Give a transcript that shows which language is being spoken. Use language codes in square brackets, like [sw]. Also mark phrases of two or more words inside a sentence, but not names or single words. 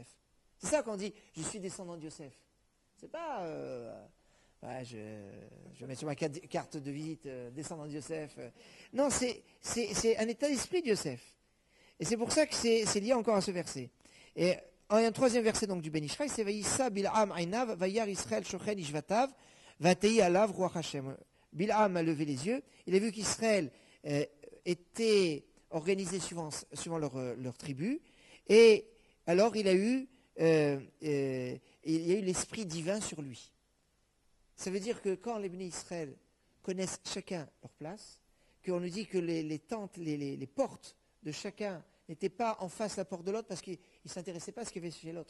[fr] C'est ça qu'on dit « Je suis descendant de Yosef ». C'est pas... je mets sur ma carte de visite descendant de Yosef. Non, c'est un état d'esprit de Yosef. Et c'est pour ça que c'est lié encore à ce verset. Et un troisième verset donc du Ben Ishraï, c'est [he] וישא בלעם עיניו, וירא ישראל שוכן לשבטיו, ותהי עליו רוח השם. [fr] Bil'am a levé les yeux, il a vu qu'Israël était organisé suivant leur tribu, et alors il y a eu l'esprit divin sur lui. Ça veut dire que quand les bénis Israël connaissent chacun leur place, qu'on nous dit que les tentes, les portes de chacun n'étaient pas en face la porte de l'autre parce qu'ils ne s'intéressaient pas à ce qu'il y avait chez l'autre.